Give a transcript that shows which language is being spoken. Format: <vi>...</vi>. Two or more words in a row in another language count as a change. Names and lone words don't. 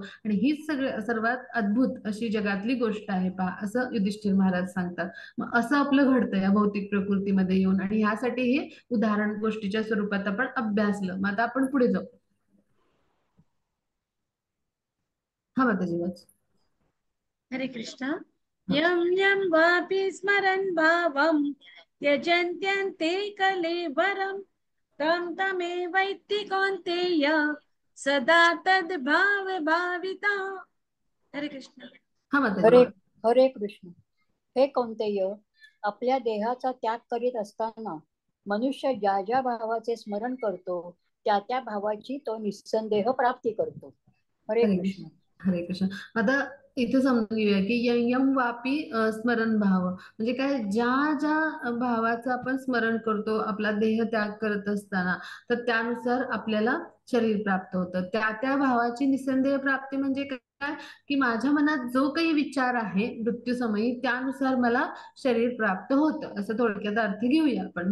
<mr>आणि हीच सर्वात अद्भुत अशी जगातली गोष्ट आहे पहा, असं युधिष्ठिर महाराज सांगतात. मग असं आपलं घडतं या भौतिक प्रकृतीमध्ये येऊन, आणि ह्यासाठी हे उदाहरण गोष्टीच्या स्वरूपात आपण अभ्यासलं. मग आता आपण पुढे जाऊ. हा माताजी वाच. हरे कृष्ण. हा.</mr> <sa>यं यं वापि स्मरन् भावं त्यजन्त्यन्ते कलेवरं तं तमेवैति कौन्तेय सदा तद्भाव भाविता.</sa> <mr>हरे कृष्ण. हा माताजी हरे वाच. हरे कृष्ण. हे कौंतेय, आपल्या देहाचा त्याग करीत असताना मनुष्य ज्या ज्या भावाचे स्मरण करतो त्या त्या भावाची तो निस्संदेह प्राप्ती करतो. हरे हरे कृष्ण. कृष्ण. हरे कृष्ण. आता इथे समजून घेऊया की</mr> <sa>यम वापी स्मरण भाव</sa> <mr>म्हणजे काय, ज्या ज्या भावाचं आपण स्मरण करतो आपला देह त्याग करत असताना, तर त्यानुसार आपल्याला शरीर प्राप्त होतं. त्या त्या भावाची निसंदेह प्राप्ती म्हणजे काय, की माझ्या मनात जो काही विचार आहे मृत्यूसमयी त्यानुसार मला शरीर प्राप्त होतं, असं थोडक्यात अर्थ घेऊया आपण.</mr>